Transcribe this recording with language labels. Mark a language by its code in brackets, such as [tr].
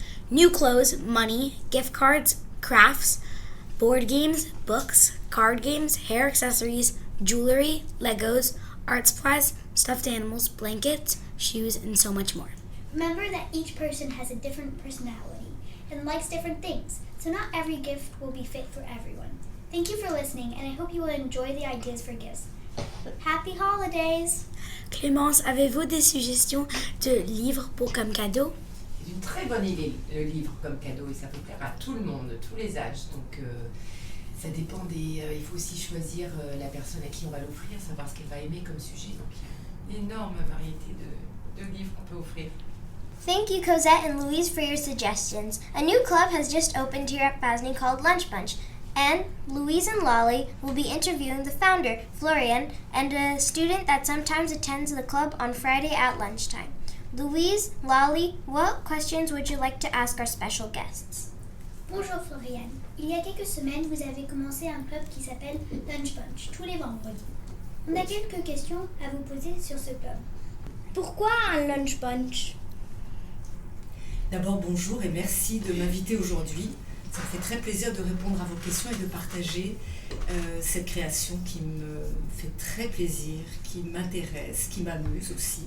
[en] New clothes, money, gift cards, crafts, board games, books, card games, hair accessories, jewelry, Legos, art supplies, stuffed animals, blankets, shoes, and so much more. Remember that each person has a different personality and likes different things, so not every gift will be fit for everyone. Thank you for listening, and I hope you will enjoy the ideas for gifts. Happy holidays! [fr] Clémence, avez-vous des suggestions de livres pour comme cadeau? C'est une très bonne idée, le livre comme cadeau, et ça peut plaire à tout le monde, tous les âges. Donc ça dépend des... il faut aussi choisir la personne à qui on va l'offrir, savoir ce qu'elle va aimer comme sujet. Donc il y a une énorme variété de livres qu'on peut offrir. [en] Thank you, Cosette and Louise, for your suggestions. A new club has just opened here at FASNI called Lunch Bunch. And Louise and Lolly will be interviewing the founder, Floriane, and a student that sometimes attends the club on Friday at lunchtime. Louise, Lolly, what questions would you like to ask our special guests? [fr] Bonjour Floriane. Il y a quelques semaines, vous avez commencé un club qui s'appelle Lunch Bunch, tous les vendredis. On a quelques questions à vous poser sur ce club. Pourquoi un lunch bunch? D'abord, bonjour et merci de m'inviter aujourd'hui. Ça me fait très plaisir de répondre à vos questions et de partager cette création qui me fait très plaisir, qui m'intéresse, qui m'amuse aussi.